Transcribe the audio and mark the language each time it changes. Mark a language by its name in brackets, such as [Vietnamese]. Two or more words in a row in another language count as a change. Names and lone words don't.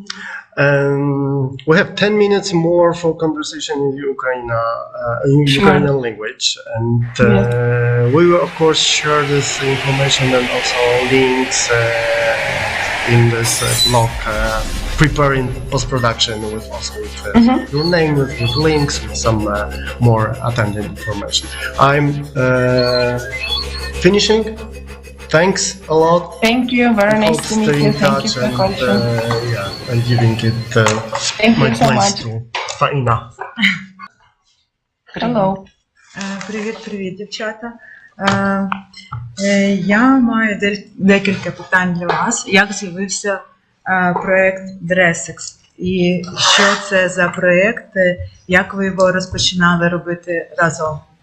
[English] We have 10 minutes more for conversation in Ukrainian language, and we will of course share this information and also links in this blog, preparing post-production with also with your name, with links, with some more attendant information. I'm finishing. Thanks a lot. Thank you. Very nice to meet you. Thank you for and, and giving it my place to Faina. Hello. [Ukrainian] Привіт, дівчата. Я маю декілька питань для вас. Як з'явився проєкт DressX? І що це за проєкт? Як ви його розпочинали робити разом?